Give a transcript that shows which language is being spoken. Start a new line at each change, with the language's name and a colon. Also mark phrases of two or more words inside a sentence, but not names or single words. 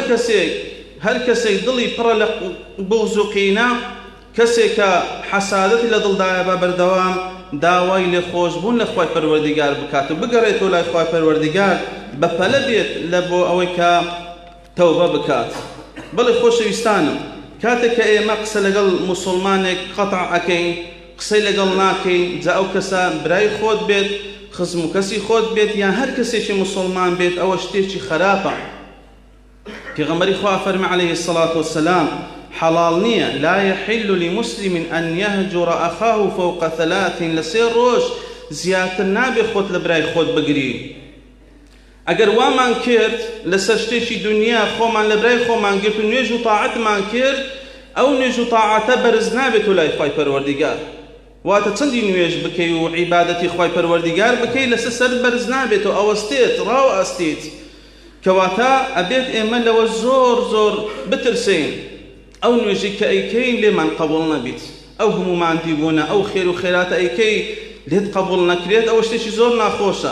Central Kurdish: هەر کەسێک دڵی پڕە لە بغض و قینە کەسێک کە حەسادەتی لە دڵدایە بە بەردەوام داوای لێخۆشبوون لە خۆی پەروەردیگار بکات و بگەڕێتەوە لای خۆی پەروەردیگار بەپەلە بێت لە بۆ ئەوەی کە تەوبە بکات بەڵێ خۆشەویستانم کاتێک کە ئێمە قسە لەگەڵ موسڵمانێک قەتع ئەکەین قسەی لەگەڵ ناکەین جا ئەو کەسە برای خۆت بێت خزم و کەسی خۆت بێت یان هەر کەسێکی موسڵمان بێت ئەوە شتێکی خراپە پێغەمبەری خوا فەرمێ
Arabic: عليه الصلاة والسلام
Central Kurdish: حلال نییە
Arabic: لا يحل لمسلم أن يهجر أخاه فوق 3
Central Kurdish: لسێ ڕۆژ زیاتر نابێ خۆت لە برای خۆت بگری. ئەگەر وامان کرد لەسەر شتێکی دنیا خۆمان لە برای خۆمان گرت و نوێژ و تاعەتمان کرد ئەو نوێژ و تاعەتە بەرز نابێت و لای خوای پەروەردیگار. واتە چەندی نوێژ بکەی و عیبادەتی خوای پەروەردیگار بکەی لەسەر سەرت بەرز نابێت و ئەوەستێت ڕاو ئەستیت کەواتە ئەبێت ئێمە لەوە زۆر زۆر بترسین ئەو نوێژی کە ئەیکەین لێمان قبوڵ نەبیت، ئەو هەمومان دیبوونە ئەو خێر و خێراتە ئەیکەی لێت قبوڵ نەکرێت، ئەوە شتێکی زۆر ناخۆشە.